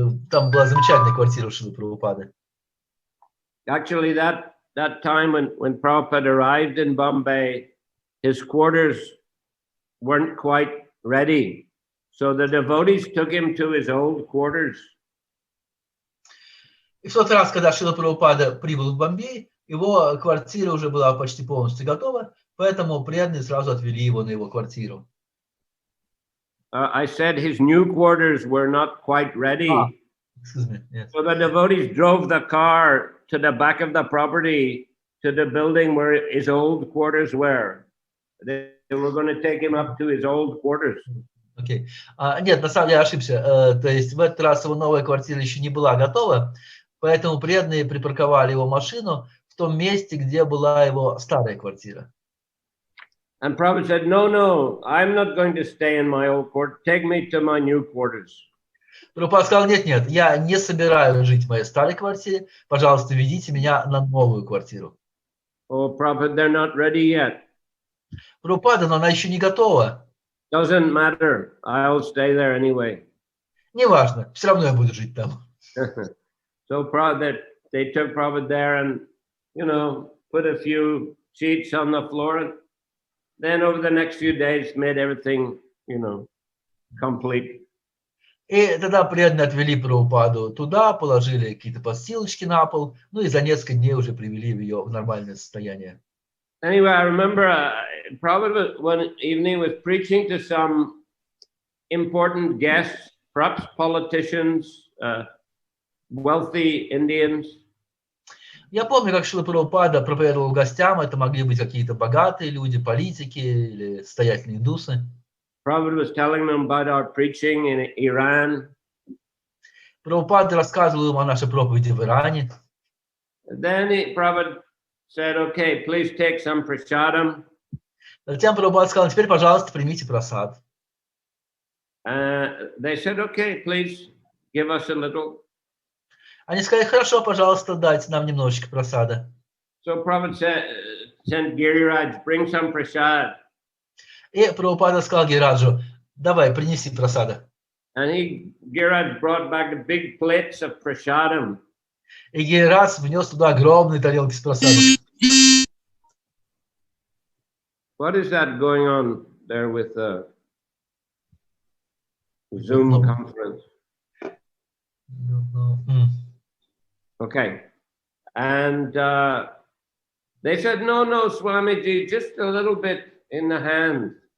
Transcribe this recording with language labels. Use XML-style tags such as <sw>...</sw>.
<ru>Там была замечательная квартира у Шрилы Прабхупады.</ru> <en>Actually, that time when Prabhupada arrived in Bombay, his quarters weren't quite ready. So the devotees took him to his old quarters.</en> <ru>И в тот раз, когда Шрила Прабхупада прибыл в Бомбей, его квартира уже была почти полностью готова, поэтому преданные сразу отвели его на его квартиру.</ru> <en>I said his new quarters were not quite ready. Excuse me, yes. So the devotees drove the car to the back of the property to the building where his old quarters were. They were going to take him up to his old quarters. Okay.</en> <ru>Нет, на самом деле я ошибся. То есть в этот раз его новая квартира еще не была готова, поэтому преданные припарковали его машину в том месте, где была его старая квартира.</ru> <en>And Prabhupada said, no, I'm not going to stay in my old quarters. Take me to my new quarters.</en> <ru>Прабхупада сказал, нет, я не собираюсь жить в моей старой квартире, пожалуйста, ведите меня на новую квартиру.</ru> <en>Oh, Prabhupada, they're not ready yet.</en> <ru>Прабхупада, но она еще не готова.</ru> <en>Doesn't matter. I'll stay there anyway.</en> <ru>Неважно, все равно я буду жить там.</ru> <en>So Prabhupada, they took Prabhupada there and, put a few sheets on the floor. And then over the next few days, made everything, complete.</en> <ru>И тогда преданные отвели Прабхупаду туда, положили какие-то подстилочки на пол, ну и за несколько дней уже привели ее в нормальное состояние.</ru> <en>Anyway, I remember Prabhupada one evening was preaching to some important guests, perhaps politicians, wealthy Indians.</en> <ru>Я помню, как Шрила Прабхупада проповедовал гостям, это могли быть какие-то богатые люди, политики или состоятельные индусы.</ru> <en>Prabhupada was telling them about our preaching in Iran.</en> <ru>Прабхупада рассказывал им о нашей проповеди в Иране.</ru> <en>Then Prabhupada said, okay, please take some prasadam.</en> <ru>Затем Прабхупада сказал, теперь, пожалуйста, примите прасад.</ru> <en>They said, okay, please give us a little.</en> <ru>Они сказали, хорошо, пожалуйста, дайте нам немножечко прасада.</ru> <en>So Prabhupada sent Giriraj, bring some prasad.</en> <ru>И Прабхупада сказал Гираджу, давай, принеси прасада.</ru> <en>And Giriraj brought back the big plates of prasadam.</en> <ru>И Гирирадж внес туда огромные тарелки с прасадом.</ru> <en>What is that going on there with the Zoom conference? Okay. And they said, no, Swamiji, just a little bit in the hand.</en>